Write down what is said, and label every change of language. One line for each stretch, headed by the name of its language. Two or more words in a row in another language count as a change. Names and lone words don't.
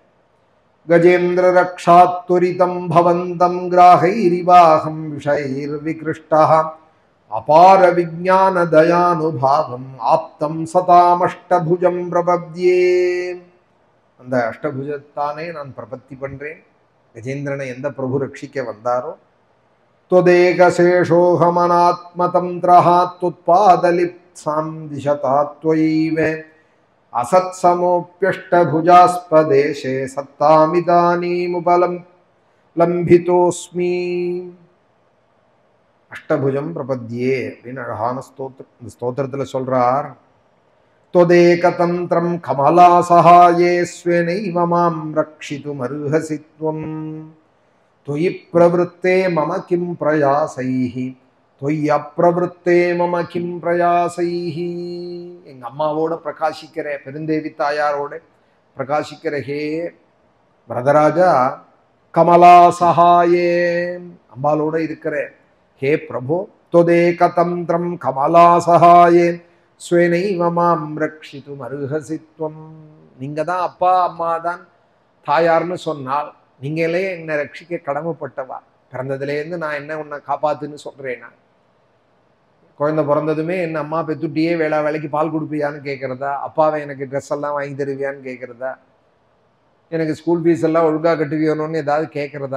Sanskrit: गजेन्द्र रक्षात्वरितं भवन्तं ग्राहैरिवाहं विषैर् विकृष्टा अपार विजान दयानुभावम् आप्तं सतामष्टभुजं प्रपद्ये.
Tamil: அந்த அஷ்டபுஜத்தானே நான் பிரபத்தி பண்றேன். கஜேந்திரனை எந்த பிரபு ரட்சிக்க வந்தாரோ
Sanskrit: त्वदेकशेषोऽहमनात्मतन्त्रः त्वत्पादलिप्सां दिशता त्वयैव असत्समोऽप्यष्टभुजास्पदेशे सत्तामिदानीमुपलम्बितोऽस्मि. अष्टभुजं प्रपद्ये
Tamil: அப்படின்னு அழகான ஸ்தோத்திரம். இந்த ஸ்தோத்திரத்தில் சொல்றார்,
Sanskrit: त्वदेकतन्त्रं कमलासहाये स्वेनैव मां रक्षितुमर्हसि त्वम् त्वयि प्रवृत्ते मम किं प्रयासैः त्वयि अप्रवृत्ते मम किं प्रयासैः.
Tamil: எங்க அம்மாவோட பிரகாசிக்கிற, பெருந்தேவி தாயாரோட பிரகாசிக்கிற ஹே வரதராஜா,
Sanskrit: कमला सहाये
Tamil: அம்பாலோட இருக்கிற ஹே பிரபு,
Sanskrit: त्वदेकतन्त्रं कमला सहाये स्वेनैव मां रक्षितुम् अर्हसि त्वम्.
Tamil: நீங்க தான் அப்பா அம்மா தான் தாயார்னு சொன்னால் நீங்களே என்னை ரட்சிக்க கடமைப்பட்டவா. பிறந்ததுலேருந்து நான் என்ன உன்னை காப்பாத்துன்னு சொல்றேன்னா, குழந்தை பிறந்ததுமே என்ன அம்மா பெத்துட்டியே வேலைக்கு பால் கொடுப்பியான்னு கேட்கறதா, அப்பாவை எனக்கு ட்ரெஸ் எல்லாம் வாங்கி தருவியான்னு கேட்கறதா, எனக்கு
English: school fees
Tamil: எல்லாம் ஒழுங்கா கட்டுவியணும்னு ஏதாவது கேட்கறதா.